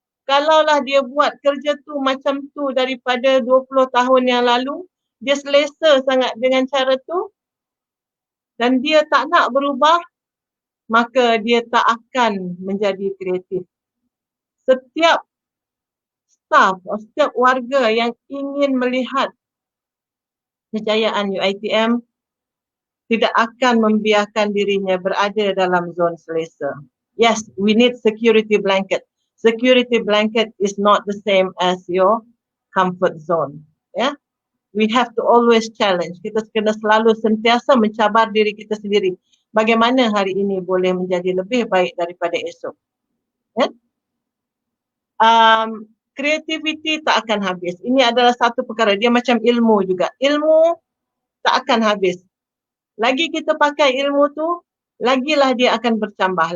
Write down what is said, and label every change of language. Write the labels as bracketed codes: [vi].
[ms] Kalaulah dia buat kerja tu macam tu daripada 20 tahun yang lalu, dia selesa sangat dengan cara tu, dan dia tak nak berubah, maka dia tak akan menjadi kreatif. Setiap staff, setiap warga yang ingin melihat kejayaan UiTM tidak akan membiarkan dirinya berada dalam zon selesa. [en] Yes, we need security blanket. Security blanket is not the same as your comfort zone. Yeah, we have to always challenge. [ms] Kita kena selalu sentiasa mencabar diri kita sendiri. Bagaimana hari ini boleh menjadi lebih baik daripada esok. [en] Yeah? [ms] Kreativiti tak akan habis. Ini adalah satu perkara. Dia macam ilmu juga. Ilmu tak akan habis. Lagi kita pakai ilmu tu, lagilah dia akan bercambah.